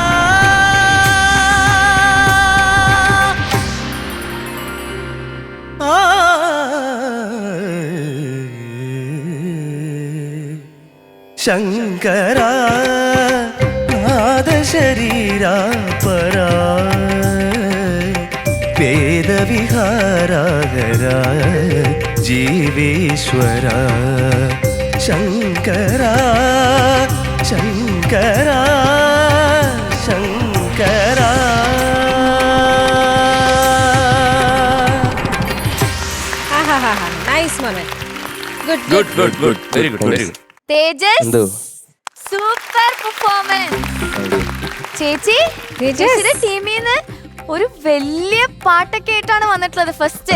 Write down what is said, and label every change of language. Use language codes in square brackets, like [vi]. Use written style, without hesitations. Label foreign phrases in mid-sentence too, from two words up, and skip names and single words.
[te] శంకరా నాద శరీరా పరా వేద విహారహరా జీవేశ్వర శంకరా శంకరా శంకరా [ml] നൈസ് മോനെ ഗുഡ് [en] good good good very good very good വെരി ഗുഡ് [ml] തേജസ് [en] super performance. [ml] ചേച്ചി ചേച്ചിയുടെ ടീമിന്ന് ഒരു വലിയ പാട്ടൊക്കെ ആയിട്ടാണ് വന്നിട്ടുള്ളത് ഫസ്റ്റ്.